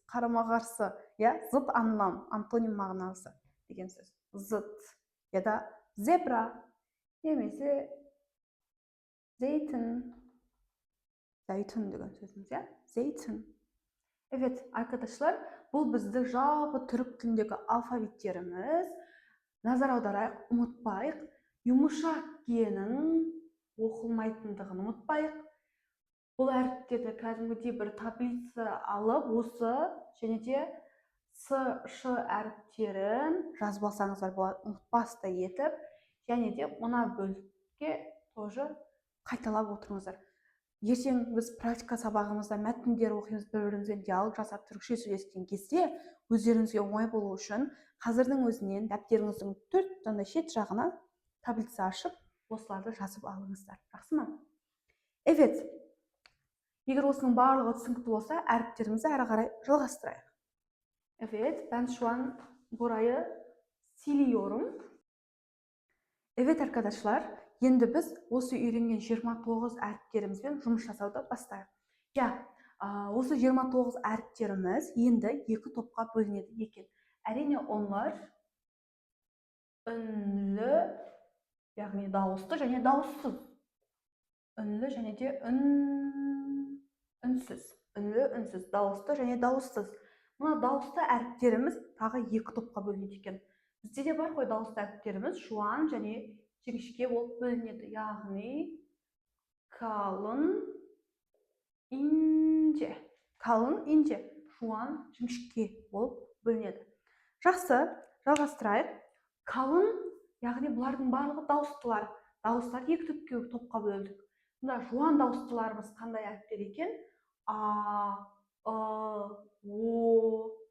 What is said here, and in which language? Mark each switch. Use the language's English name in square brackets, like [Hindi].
[Kazakh] Қарама-қарсы, ya, [Turkish] zıt anlam, [Kazakh] antonim mағынасы деген сөз. [Turkish] Zıt ya da zebra немесе zeytin. [Kazakh] Zeytin деген сөзіміз, ya. [Turkish] Zeytin. Evet arkadaşlar, [Kazakh] бұл бізді жалпы түрік тіліндегі алфавиттеріміз. Назар аударайық, ұмытпайық. Yumuşak G'нің оқылмайтындығын ұмытпайық. Бұл әріптерді кәдімгідей бір таблица алып, осы және де С, Ш әріптерін жазып алсаңыздар болады, ұмытпастай етіп, және де мына бөлікке тоже қайталап отырыңыздар. Ертең біз практика сабағымызда мәтіндер оқимыз, бір-бірімізбен диалог жасап түрікше сөйлескен кезде өздеріңізге оңай болу үшін қазірдің өзінен дәптеріңіздің 4 таңдай шет жағына таблица ашып, осыларды жазып алыңыздар. Жақсы ма? Evet. Егер осының барлығы түсінікті болса, әріптерімізді әрі қарай жалғастырайық. [Turkish] Evet, ben şu an burayı siliyorum. Evet arkadaşlar, [Kazakh] енді біз осы үйренген 29 әріптерімізбен жұмыс жасауды бастайық. Ya, осы 29 әріптеріміз енді екі топқа бөлінеді екен. Әрине onlar үнлі, яғни дауысты және дауыссыз. Үнлі және де үнсіз. Үнлі, үнсіз, дауысты және дауыссыз. Мына дауысты әріптеріміз тағы екі топқа бөлінеді екен. Бізде де бар ғой дауысты әріптеріміз жуан және жіңішке болып бөлінеді. [Turkish] Яғни kalın, ince. Kalın, ince. [Kazakh] Жуан, жіңішке болып бөлінеді. Жақсы, жалғастырайық. Kalın, яғни бұлардың барлығы дауыстылар. Дауыстар екі топқа бөлдік. Мұнда жуан дауыстыларымыз қандай әріптер екен? А, о, у.